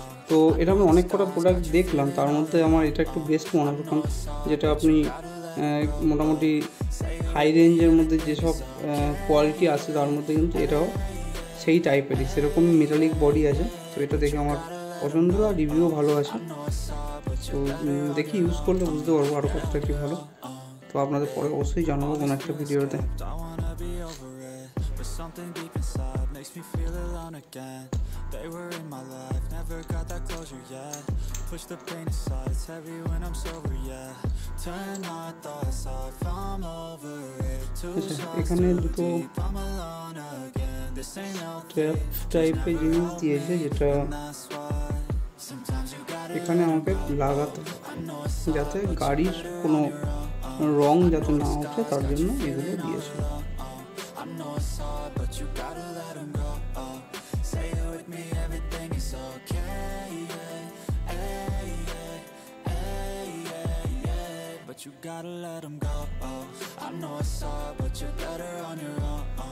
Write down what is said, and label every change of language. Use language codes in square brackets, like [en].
[bn] তো এটা আমি অনেক কটা প্রোডাক্ট দেখলাম, তার মধ্যে আমার এটা একটু বেস্ট মনে হয়, কারণ যেটা আপনি মোটামুটি হাই রেঞ্জের মধ্যে যেসব কোয়ালিটি আছে, তার মধ্যে কিন্তু এটাও সেই টাইপেরই, সেরকম মেটালিক বডি আছে। তো এটা দেখে আমার পছন্দ, আর রিভিউও ভালো আছে। তো দেখি ইউজ করলে বুঝতে পারবো আরও কতটা কী ভালো। তো আপনাদের পরে অবশ্যই জানাবো কোনো একটা ভিডিওতে। [en] Something deep inside makes me feel alone again. They were in my life, never got that closure yet. Push the pain aside, it's heavy when I'm sober, yeah. Turn my thoughts off, I'm over it. [bn] Too এখানে দুটো trap টাইপের জিনিস দিয়েছে, যেটা এখানে আমাকে লাগাতে হবে যাতে গাড়ির কোনো রং যাতে না ওঠে, তার জন্য এগুলো দিয়েছে। [en] I know it's hard, but you gotta let them go. Say it with me, everything is okay. But you gotta let them go. I know it's hard, but you're better on your own.